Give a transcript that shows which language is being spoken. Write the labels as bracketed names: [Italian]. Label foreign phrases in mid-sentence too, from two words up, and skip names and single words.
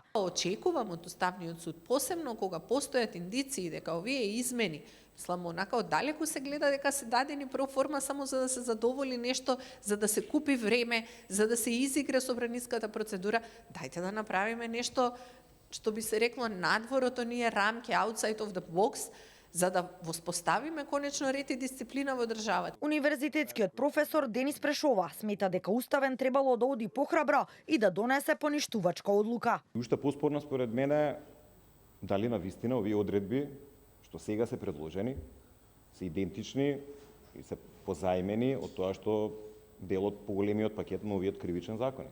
[Macedonian] Очекувам од Уставниот суд, посебно кога постојат индиции дека овие измени сламо онака оддалеку се гледа дека се дадени проформа само за да се задоволи нешто, за да се купи време, за да се изигра собраниската процедура, дајте да направиме нешто што би се рекло надвор од оние рамки, [English] outside of the box, [Macedonian] за да воспоставиме конечно ред и дисциплина во државата. Универзитетскиот професор Денис Прешова смета дека уставен требало да оди похрабро и да донесе поништувачка одлука. Уште поспорно според мене дали навистина овие одредби што сега се предложени се идентични и се позаимени од тоа што дел од поголемиот пакет на овиот кривичен законник.